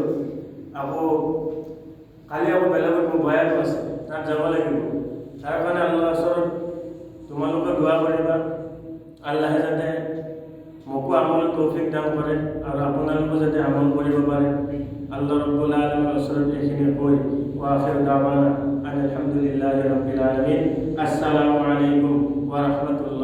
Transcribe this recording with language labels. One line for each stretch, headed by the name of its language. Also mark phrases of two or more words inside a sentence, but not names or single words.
Assamese: আকৌ কালি আকৌ বেলেগত মোৰ বয়ানো আছে, তাত যাব লাগিব। তাৰ কাৰণে আল্লাহৰ ওচৰত তোমালোকে দোৱা কৰিবা, আল্লাহে যাতে মোকো আমলৰ তৌফিক দান কৰে আৰু আপোনালোকো যাতে আমল কৰিব পাৰে। আল্লাহ
Arabic: رب العالمين
Assamese: ওচৰত এইখিনি কৈ
Arabic: وآخر دعوانا الحمد لله رب العالمين. السلام عليكم ورحمة الله.